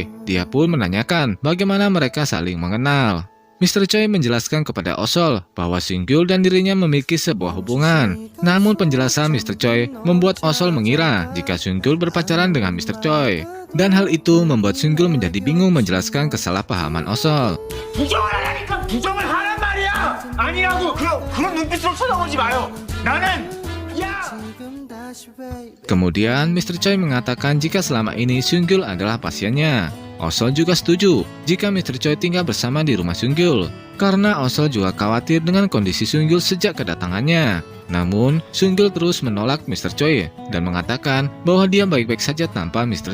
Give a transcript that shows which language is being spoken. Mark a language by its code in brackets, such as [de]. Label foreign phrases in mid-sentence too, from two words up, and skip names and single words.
[id] Dia pun menanyakan bagaimana mereka saling mengenal. Mr. Choi menjelaskan kepada Osol bahwa Sunggil dan dirinya memiliki sebuah hubungan. Namun penjelasan Mr. Choi membuat Osol mengira jika Sunggil berpacaran dengan Mr. Choi. Dan hal itu membuat Sunggil menjadi bingung menjelaskan kesalahpahaman Osol. [ko] 부정을 하라니까 부정을 하란 말이야. 아니라고 그런 눈빛으로 쳐다보지 마요. 나는 야. [id] Kemudian Mr. Choi mengatakan jika selama ini Sunggil adalah pasiennya. Osol juga setuju jika Mr. Choi tinggal bersama di rumah Sunggil karena Osol juga khawatir dengan kondisi Sunggil sejak kedatangannya. Namun, Sunggil terus menolak Mr. Choi dan mengatakan bahwa dia baik-baik saja tanpa Mr.